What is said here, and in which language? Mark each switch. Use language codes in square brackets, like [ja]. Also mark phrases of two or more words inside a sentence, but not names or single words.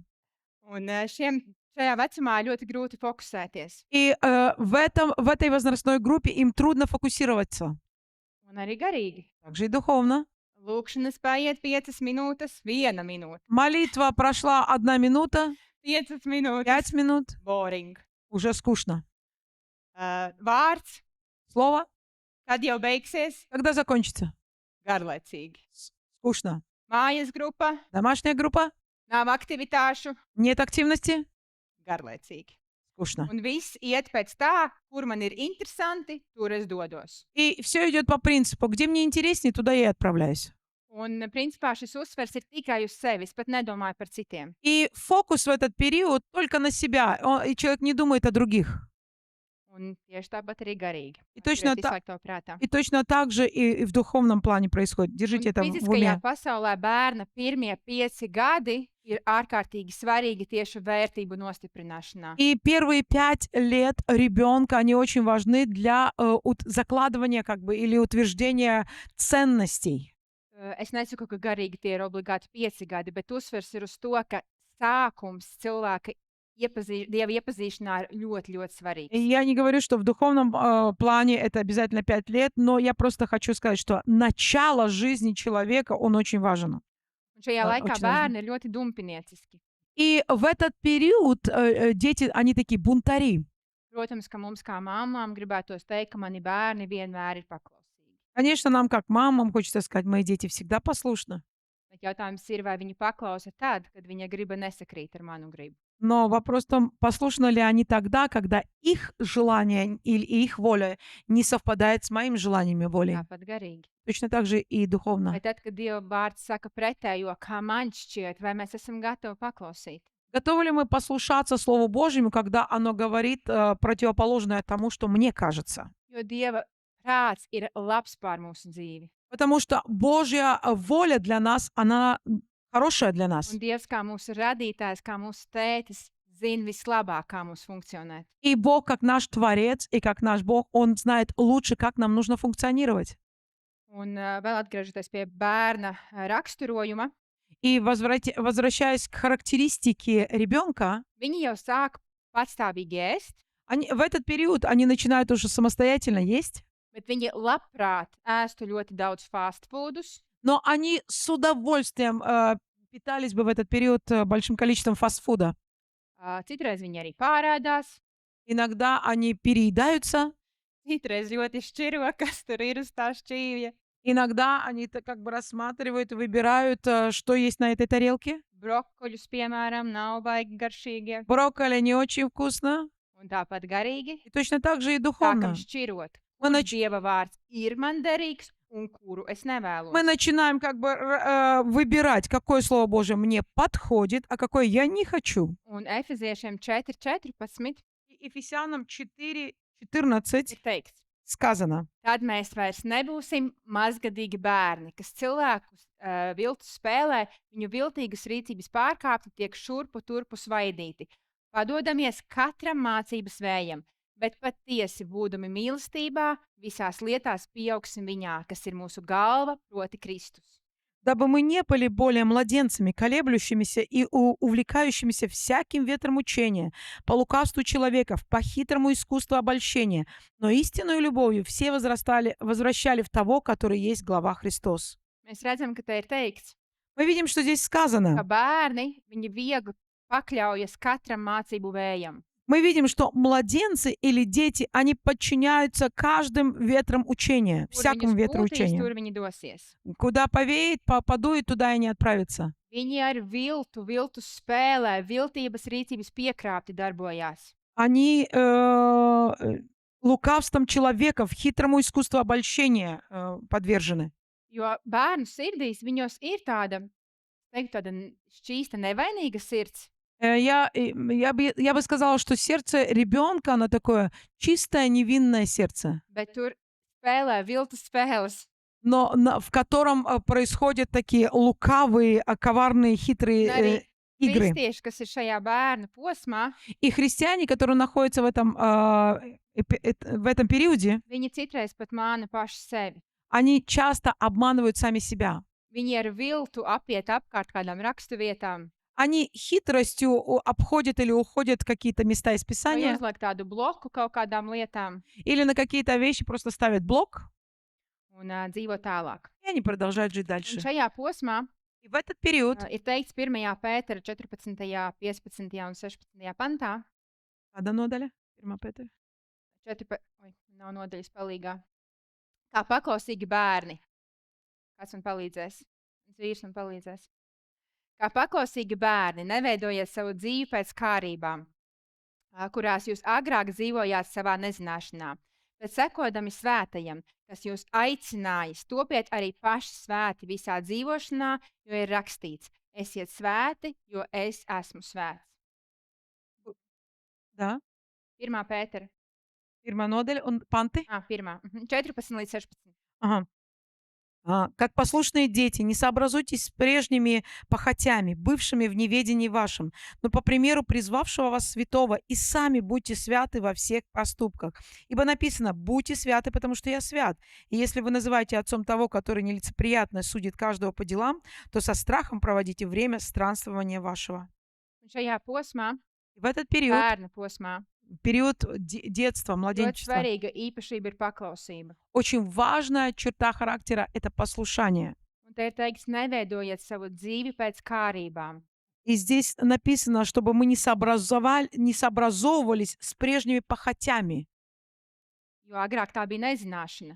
[lv] Un šajā vecumā ļoti grūti fokusēties. [ru] И в этой возрастной группе им трудно фокусироваться. [lv] Un arī garīgi. [ru] Также и духовно. [lv] Lūkšanas paiet 5 minūtes, 1 minūte. [ru] Молитва прошла 1 минута, [lv] 5 minūtes. [ru] 5 минут, Boring. уже скучно. [lv] Vārds, [ru] Слово, [lv] kad jau beigsies, [ru] когда закончится? [lv] garlaicīgi. [ru] Скучно. [lv] Mājas grupa, [ru] Домашняя группа, [lv] nav aktivitāšu, [ru] нет активности, [lv] garlaicīgi. [ru] скучно. [lv] Un viss iet pēc tā, kur man ir interesanti, tur es dodos. [ru] И все идет по принципу, где мне интереснее, туда я и отправляюсь. [lv] Un, principā, šis uzsvers ir tikai uz sevi. Es pat nedomāju par citiem. [ru] И фокус в этот период только на себя, и человек не думает о других. [lv] Un tieši tāpat arī garīgi. [ru] И точно, [lv] Turēt visu laiku to prātā. [ru] и точно так же и в духовном плане происходит. Держите [lv] Un [ru] это в [lv] fiziskajā [ru] уме. [lv] pasaulē bērna pirmie 5 gadi ir ārkārtīgi svarīgi tieši vērtību nostiprināšanā. [ru] И первые 5 лет ребенка, они очень важны для закладывания или утверждения ценностей. [lv] Es nesaku, ka garīgi tie ir obligāti 5 gadi, bet uzsvers ir uz to, ka sākums cilvēka Dieva iepazīšanā ir ļoti, ļoti svarīgs. [ru] И я не говорю, что в духовном плане это обязательно 5 лет, но я просто хочу сказать, что начало жизни человека, он очень важен. [lv] Un šajā laikā [ru] Очень важно. [lv] bērni ir ļoti dumpinieciski. [ru] И в этот период дети, они такие бунтари. [lv] Protams, ka mums kā māmām gribētos teikt, ka mani bērni vienmēr ir paklausīgi. [ru] Конечно, нам, как мамам, хочется сказать, мои дети всегда послушны. [lv] Bet jautājums ir, vai viņi paklausa tad, kad viņa griba nesakrīt ar manu gribu. [ru] Но вопрос в том, послушны ли они тогда, когда их желание или их воля не совпадает с моими желаниями волей. [lv] Tāpat garīgi. [ru] Точно так же и духовно. [lv] Vai tad, kad Dieva vārds saka pretējo, kā man šķiet, vai mēs esam gatavi paklausīt? [ru] Готовы ли мы послушаться Слову Божьему, когда оно говорит противоположное тому, что мне кажется? [lv] Jo Dieva prāts ir labs pār mūsu dzīvi. [ru] Потому что Божья воля для нас, она хорошее для [lv] Un [ru] нас. [lv] Dievs, kā mūsu radītājs, kā mūsu tētis, zina vislabāk, kā mums funkcionēt. [ru] И Бог, как наш Творец, и как наш Бог, Он знает лучше, как нам нужно функционировать. [lv] Un vēl atgriežoties pie bērna raksturojuma, [ru] И возвращаясь к характеристике ребенка, [lv] viņi jau sāk patstāvīgi ēst, [ru] в этот период они начинают уже самостоятельно есть, [lv] bet viņi labprāt ēstu ļoti daudz fast foodus, [ru] но они с удовольствием питались бы в этот период большим количеством фастфуда. [lv] citreiz viņi arī pārēdās, [ru] Иногда они переедаются, [lv] citreiz ļoti šķiro, kas tur ir uz tā šķīvja. [ru] иногда они как бы рассматривают, выбирают, что есть на этой тарелке. [lv] Brokoļus, piemēram, nav baigi garšīgie, [ru] Брокколи не очень вкусно, [lv] un tāpat garīgi. [ru] и точно так же и [lv] Sākam [ru] духовно. [lv] šķirot, [ru] Мы, [lv] kurš [ru] нач- [lv] Dieva vārds ir man derīgs un kuru es [ru] мы [lv] nevēlos. [ru] начинаем как бы выбирать, какое Слово Божие мне подходит, а какое я не хочу. [lv] Un Efeziešiem 4:14 [ru] И Ефесянам 4:14 [lv] ir teikts, [ru] сказано: [lv] tad mēs vairs nebūsim mazgadīgi bērni, kas cilvēkus viltu spēlē, viņu viltīgas rīcības pārkāpti, tiek šurpu turpu svaidīti. Padodamies katram mācības vējam, bet patiesi būdami mīlestībā, visās lietās pieaugsim viņā, kas ir mūsu galva, proti Kristus. [ru] дабы мы не были более младенцами, колеблющимися и увлекающимися всяким ветром учения, по лукавству человеков, по хитрому искусству обольщения, но истинную любовью все возвращали в того, который есть глава Христос. [lv] Mēs redzam, ka te ir teikts, [ru] Мы видим, что здесь [lv] ka [ru] сказано. [lv] bērni, viņi viegli pakļaujas katram mācību vējam. [ru] Мы видим, что младенцы или дети, они подчиняются каждым ветрам учения, [lv] Kur [ru] всякому [lv] viņus [ru] ветру [lv] pūtīs, [ru] учения. [lv] tur viņi dosies. [ru] Куда повеет, подует, туда и они отправятся. [lv] Viņi ar viltu spēlē, viltības rīcības piekrāpti darbojās. [ru] Они лукавством человеков, хитрому искусству обольщения подвержены. [lv] Jo bērnu sirdīs viņos ir tāda, tāda šķīsta, nevainīga sirds, [ru] Я бы сказала, что сердце ребенка, оно такое чистое, невинное сердце, [lv] bet tur spēlē viltu spēles. [ru] но в котором происходят такие лукавые, коварные, [lv] Un [ru] хитрые [lv] arī [ru] игры. [lv] kristieši, kas ir šajā bērnu posmā, [ru] И христиане, которые находятся в этом периоде, [lv] viņi citreiz pat māna paši sevi. [ru] они часто обманывают сами себя. [lv] Viņi ar viltu apiet apkārt kādām raksturvietām, [ru] Они хитростью обходят или уходят в какие-то места из [lv] vai [ru] Писания, [lv] uzliek tādu bloku kaut kādām lietām [ru] или на какие-то вещи просто ставят блок, [lv] un dzīvo tālāk. [ru] и они продолжают жить [lv] Un [ru] дальше. [lv] šajā posmā [ru] И в этот период, [lv] ir teikts 1. Pētera 14., 15. un 16. pantā, Kāda nodaļa? Pirmā Pētera. nav nodaļas palīgā, kā paklausīgi bērni. Kāds man palīdzēs? Mans vīrs man palīdzēs. Kā paklausīgi bērni, neveidojiet savu dzīvi pēc kārībām, kurās jūs agrāk dzīvojāt savā nezināšanā, bet sekodami svētajam, kas jūs aicinājis, topiet arī paši svēti visā dzīvošanā, jo ir rakstīts: esiet svēti, jo es esmu svēts. [ru] Да, [lv] 1. Pētera, pirmā nodaļa un panti. 1. 14 līdz 16. [ru] Ага. Как послушные дети, не сообразуйтесь с прежними похотями, бывшими в неведении вашем, но по примеру призвавшего вас святого, и сами будьте святы во всех поступках. Ибо написано: будьте святы, потому что я свят. И если вы называете отцом того, который нелицеприятно судит каждого по делам, то со страхом проводите время странствования вашего. [lv] Un šajā posmā, [ru] И в этот период, [lv] bērna posmā, [ru] период детства, [lv] ļoti [ru] младенчества, [lv] svarīga īpašība ir paklausība. [ru] очень важная черта характера – это послушание. [lv] Un te ir teikts, neveidojiet savu dzīvi pēc kārībām. [ru] И здесь написано, чтобы мы не сообразовывались с прежними похотями. [lv] Jo agrāk tā bija nezināšana.